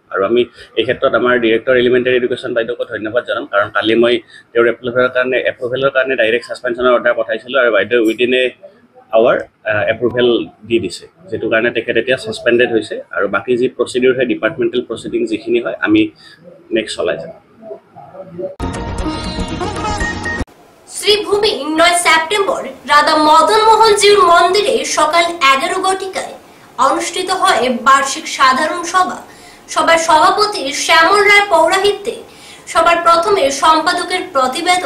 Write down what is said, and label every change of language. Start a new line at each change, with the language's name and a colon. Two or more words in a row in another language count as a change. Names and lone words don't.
Assamese: আৰু আমি এই ক্ষেত্ৰত আমাৰ
English: director elementary education
Assamese: বাইদেউকো ধন্যবাদ জনাম, কাৰণ কালি মই তেওঁৰ এপ্ৰুভেলৰ কাৰণে
English: direct suspension order
Assamese: পঠাইছিলোঁ আৰু বাইদেউ
English: within hour
Assamese: এপ্ৰুভেল দি দিছে, যিটো কাৰণে তেখেত এতিয়া ছাছপেণ্ডেড হৈছে। আৰু বাকী যি প্ৰচিডিউৰ হয়,
English: departmental proceeding
Assamese: যিখিনি হয়, আমি নেক্সট চলাই যাম।
Bangla: শ্রীভূমি 9 সেপ্টেম্বর রাধা মদন মোহনজিউর মন্দিরে সকাল 11 ঘটিকায় অনুষ্ঠিত হয় বার্ষিক সাধারণ সভা। সভার সভাপতি শ্যামল রায় পৌরাহিত্যে সবার প্রথমে সম্পাদকের প্রতিবেদন।